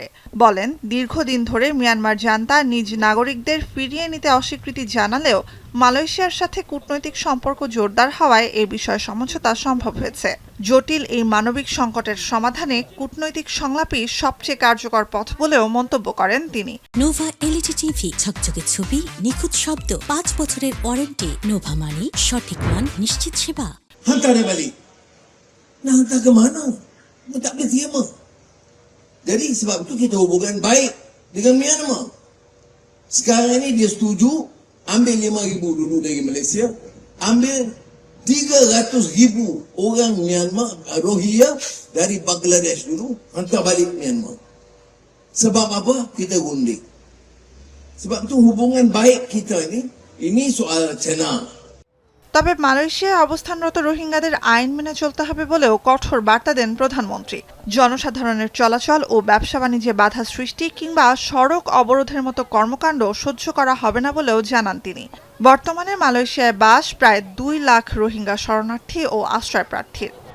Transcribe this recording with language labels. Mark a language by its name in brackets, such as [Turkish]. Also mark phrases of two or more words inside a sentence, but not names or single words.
[Bangla] বলেন, দীর্ঘদিন ধরে মিয়ানমার জান্তা নিজ নাগরিকদের ফিরিয়ে নিতে অস্বীকৃতি জানালেও মালয়েশিয়ার সাথে কূটনৈতিক সম্পর্ক জোরদার হওয়ায় এ বিষয়ে সমঝোতা সম্ভব হয়েছে। জটিল এই মানবিক সংকটের সমাধানে কূটনৈতিক সংলাপই সবচেয়ে কার্যকর পথ বলেও মন্তব্য করেন তিনি। নোভা এলইডি টিভি, ঝকঝকে ছবি, নিখুঁত শব্দ, ৫ বছরের ওয়ারেন্টি। নোভা মানে সঠিক মান, নিশ্চিত সেবা। [Malay] Hantar dia balik. Nak hantar ke mana? Dia tak boleh terima. Jadi sebab tu kita hubungan baik dengan Myanmar. Sekarang ni dia setuju ambil 5,000 dulu dari Malaysia, ambil 300,000 orang Myanmar Rohingya dari Bangladesh dulu, hantar balik Myanmar. Sebab apa? Kita gundik. Sebab tu hubungan baik kita ini soal China. [Bangla] তবে মালয়েশিয়ায় অবস্থানরত রোহিঙ্গাদের আইন মেনে চলতে হবে বলেও কঠোর বার্তা দেন প্রধানমন্ত্রী। জনসাধারণের চলাচল ও ব্যবসা বাণিজ্যে বাধা সৃষ্টি কিংবা সড়ক অবরোধের মতো কর্মকাণ্ড সহ্য করা হবে না বলেও জানান তিনি। বর্তমানে মালয়েশিয়ায় বাস প্রায় ২ লাখ রোহিঙ্গা শরণার্থী ও আশ্রয়প্রার্থীর।